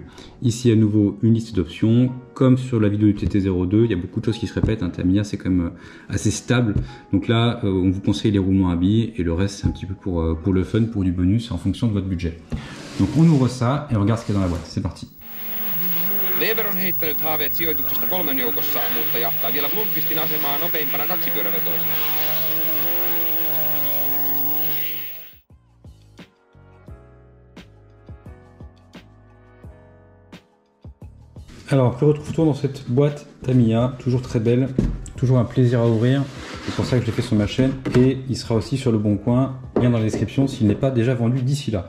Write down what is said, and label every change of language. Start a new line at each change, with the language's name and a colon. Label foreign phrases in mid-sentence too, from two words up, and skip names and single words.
French: Ici à nouveau une liste d'options. Comme sur la vidéo du TT02, il y a beaucoup de choses qui se répètent. Tamiya c'est quand même assez stable. Donc là on vous conseille les roulements à billes et le reste c'est un petit peu pour le fun, pour du bonus en fonction de votre budget. Donc on ouvre ça et on regarde ce qu'il y a dans la boîte. C'est parti.
Finnish: Weber on heittänyt haaveet sijoituksesta 3 joukossa, mutta jahtaa vielä Blomqvistin asemaa nopeimpana kaksipyörävetoisena.
French: Alors, que retrouve-t-on dans cette boîte Tamiya? Toujours très belle, toujours un plaisir à ouvrir. C'est pour ça que je l'ai fait sur ma chaîne et il sera aussi sur le bon coin, lien dans la description s'il n'est pas déjà vendu d'ici là.